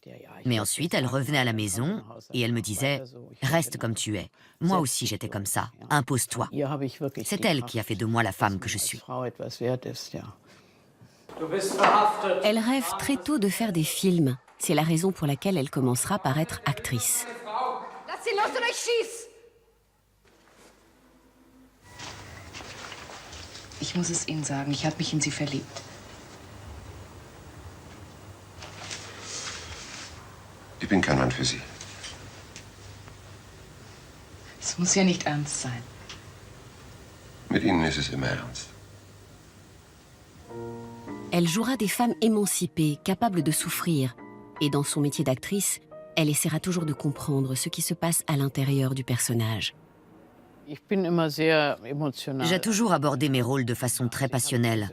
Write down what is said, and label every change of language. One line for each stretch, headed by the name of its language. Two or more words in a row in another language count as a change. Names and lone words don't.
French: Mais ensuite, elle revenait à la maison et elle me disait « Reste comme tu es. Moi aussi, j'étais comme ça. Impose-toi ». C'est elle qui a fait de moi la femme que je suis. Elle rêve très tôt de faire des films. C'est la raison pour laquelle elle commencera par être actrice.
German: Lass sie los oder ich schieß! Ich muss es Ihnen sagen, ich habe mich in Sie verliebt. Ich bin kein Mann für Sie. Es muss ja nicht ernst sein. Mit Ihnen ist es immer ernst.
French: Elle jouera des femmes émancipées, capables de souffrir. Et dans son métier d'actrice, elle essaiera toujours de comprendre ce qui se passe à l'intérieur du personnage. J'ai toujours abordé mes rôles de façon très passionnelle.